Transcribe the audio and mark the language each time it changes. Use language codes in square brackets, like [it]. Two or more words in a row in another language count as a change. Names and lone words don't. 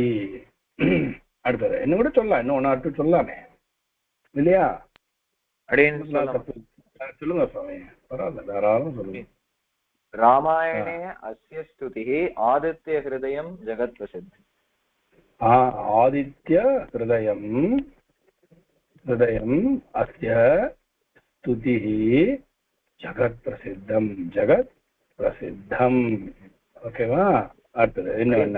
[ta] அடுத்தது இன்னும் கூட சொல்லலாம், இன்னும் 1 or 2 சொல்லலாமே இல்லையா? சொல்லுங்க சுவாமி, பரவாயில்ல, தாராளம் சொல்லுங்க. [sa] रामायणे अस्य स्तुतिः आदित्य हृदयं जगत् प्रसिद्धम्. आदित्य हृदयं हृदयम् अस्य स्तुतिः जगत् प्रसिद्धम् ओके वा अर्थः इन्न